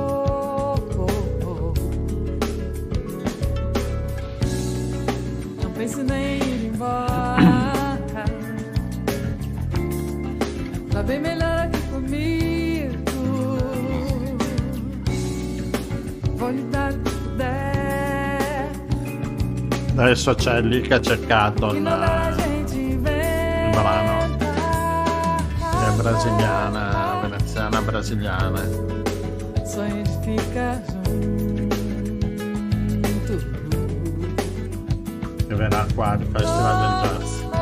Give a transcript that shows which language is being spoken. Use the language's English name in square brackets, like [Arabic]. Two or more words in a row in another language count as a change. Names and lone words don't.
[Portuguese] Não pense nem em ir embora. Tá bem melhor aqui comigo. Vou lhe dar o que puder. [Italian] Adesso c'è lì che ha cercato [Portuguese] Que [Italian] il [Portuguese] não dá a gente inventa. [Italian] brano. È brasiliana, veneziana brasiliana. [Portuguese] Sonho de ficar junto. [Italian] Che verrà qua al Festival del Jazz.